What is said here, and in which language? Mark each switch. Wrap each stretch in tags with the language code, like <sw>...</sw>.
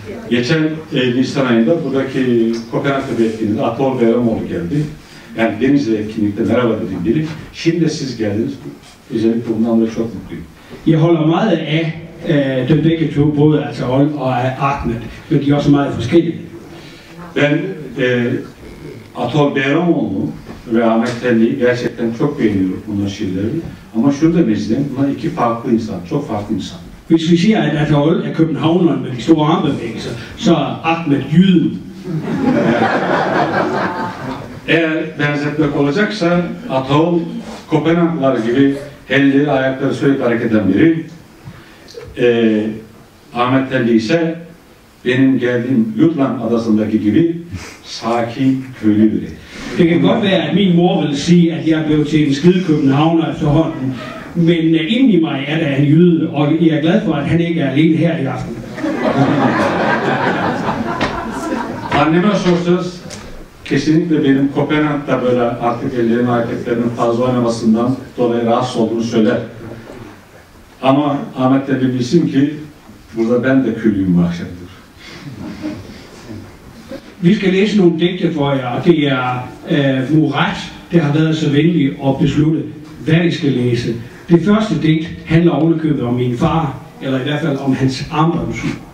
<tr>Geçen Nisan ayında buradaki Kopenhag'da bir etkinliğinde Ataol Bergamoğlu geldi. Yani Denizli etkinlikte merhaba dedim biri. Şimdi siz geldiniz. Özellikle bundan da çok mutluyum.</tr> <da>Jeg holder meget af dem begge to, både Ataol og Ahmet, men de er også meget forskellige.</da> <tr>Ben Ataol Bergamoğlu ve Ahmet Telli'yi gerçekten çok beğeniyorum bunların şiirlerini. Ama şunu demek istedim, bunlar iki farklı insan, çok farklı insan.</tr> <da>Hvis vi siger, at Ataol er københavneren med de store armbevægelser, så er Ahmet jyden.</da> <tr>Eğer benzetmek olacaksa Ataol Kopenhaglar gibi elleri ayakları sürekli hareket eden biri. Ahmet Telli ise benim geldiğim Jutland adasındaki gibi sakin köylü biri.</tr> <da>Det kan godt være, at min mor vil sige, at jeg blev til en skide københavner efterhånden, men inden i mig er der en jyde, og jeg er glad for, at han ikke er alene her i aften.</da> <tr>Anneme sorsanız kesinlikle benim Kopenhag'da böyle artık ellerin hareketlerinin fazla oynamasından dolayı rahatsız olduğunu söyler. Ama Ahmet Telli bilsin ki burada ben de köylüyüm bu akşamdır.</tr> <da>Vi skal læse nogle digte for jer, og det er Murat, der har været så venlig at beslutte, hvad I skal læse. Det første digt handler ovenikøbet om min far, eller i hvert fald om hans armbåndsur.</da>